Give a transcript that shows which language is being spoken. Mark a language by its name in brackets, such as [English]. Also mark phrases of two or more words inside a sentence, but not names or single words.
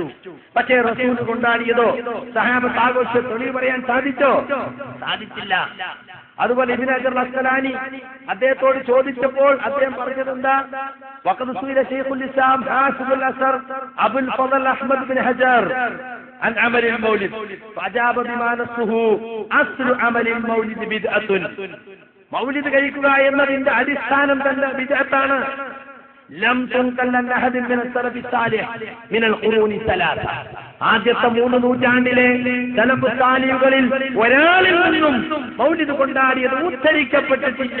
[Malayalam] പക്ഷേ റസൂൽ കൊണ്ടാടിയതോ സഹാബത്ത് ആഘോഷ തെളിവ് പറയാൻ സാധിച്ചോ? സാധിച്ചില്ല. അതുപോലെ ഇബ്നു ഹജർ അസ്ഖലാനി അദ്ദേഹത്തോട് ചോദിച്ചപ്പോൾ അദ്ദേഹം പറഞ്ഞതെന്താ? [Arabic] وقد سئل شيخ الإسلام حافظ العصر أبو الفضل أحمد بن حجر عن عمل المولد فأجاب بما نصه أصل عمل المولد بدعة. [Malayalam] മൗലിദ് കഴിക്കുക എന്നതിന്റെ അടിസ്ഥാനം തന്നെ ബിദ്അത്താണ്. [Arabic] لم تنقل عن أحد من السلف الصالح من القرون الثلاثة, [Malayalam] ആദ്യത്തെ 3 നൂറ്റാണ്ടിലെ സലഫ് സാലിഹുകളിൽ ഒരാളിൽ നിന്നും മൗലിദ് കൊണ്ടാടിയത് ഉദ്ധരിക്കപ്പെട്ടിട്ടില്ല.